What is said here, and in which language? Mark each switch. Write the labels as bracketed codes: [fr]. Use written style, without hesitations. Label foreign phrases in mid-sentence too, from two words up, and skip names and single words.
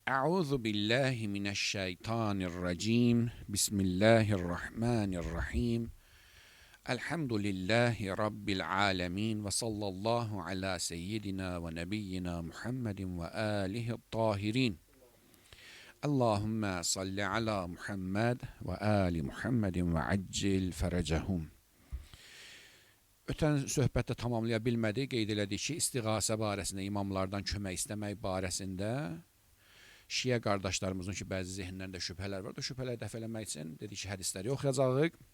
[ar] أعوذ بالله من الشيطان الرجيم. بسم الله الرحمن الرحيم. الحمد لله رب العالمين وصلى الله على سيدنا ونبينا محمد وآله طاهرين. اللهم صل على محمد وآل محمد وعجل فرجهم. [az] Ötən söhbətdə tamamlaya bilmədik, qeyd elədik ki, istiğasə barəsində, imamlardan kömək istəmək barəsində Şiə qardaşlarımızın ki, bəzi zehinlərində şübhələr var. O şübhələri dəf eləmək üçün dedik ki, hədisləri oxuyacağıq.